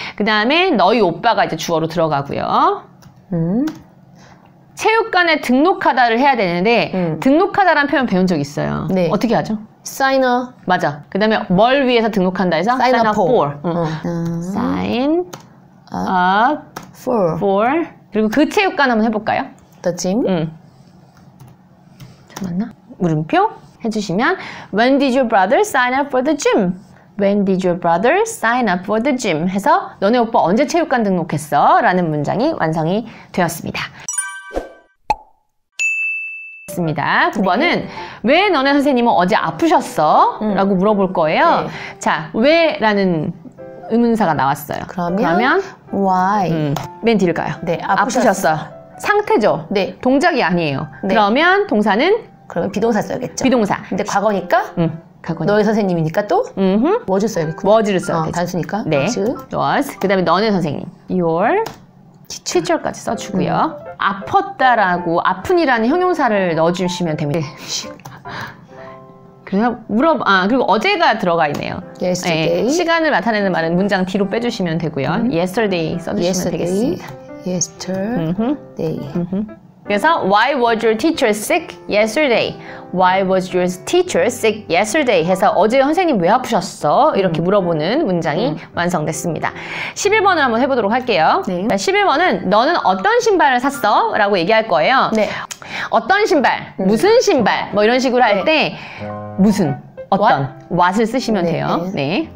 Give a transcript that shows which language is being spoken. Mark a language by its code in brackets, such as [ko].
[ko] 그 다음에 너희 오빠가 이제 주어로 들어가고요. 체육관에 등록하다를 해야 되는데 등록하다라는 표현 배운 적 있어요. 네. 어떻게 하죠? [en] sign up. [ko] 맞아. 그 다음에 뭘 위해서 등록한다 해서 [en] sign up for. sign up for. [ko] 그리고 그 체육관 한번 해볼까요? [en] the gym. [ko] 맞나? 물음표 해주시면 [en] When did your brother sign up for the gym? When did your brother sign up for the gym? [ko] 해서 너네 오빠 언제 체육관 등록했어? 라는 문장이 완성이 되었습니다. 9번은 네. 왜 너네 선생님은 어제 아프셨어? 라고 물어볼 거예요. 네. 자, 왜? 라는 의문사가 나왔어요. 그러면 [en] why? [ko] 맨 뒤를 가요. 네, 아프셨어. 상태죠? 네. 동작이 아니에요. 네. 그러면 동사는? 그러면 비동사 써야겠죠. 비동사. 근데 과거니까? 너희 선생님이니까 또? was 써야겠고. was를 써야겠죠. 단수니까? 네. was. 그 다음에 너네 선생님. [en] your teacher [ko] 까지 써주고요. 아팠다라고 아픈이라는 형용사를 넣어주시면 됩니다. 그래서 그리고 어제가 들어가 있네요. [en] yesterday. [ko] 네, 시간을 나타내는 말은 문장 뒤로 빼주시면 되고요. yesterday 써주시면 되겠습니다. [en] yesterday. 그래서 Why was your teacher sick yesterday? Why was your teacher sick yesterday? [ko] 해서 어제 선생님 왜 아프셨어? 이렇게 물어보는 문장이 완성됐습니다. 11번을 한번 해보도록 할게요. 네. 11번은 너는 어떤 신발을 샀어? 라고 얘기할 거예요. 네. 어떤 신발, 무슨 신발 뭐 이런 식으로 할 때 무슨, 어떤, what을 쓰시면 돼요. 네.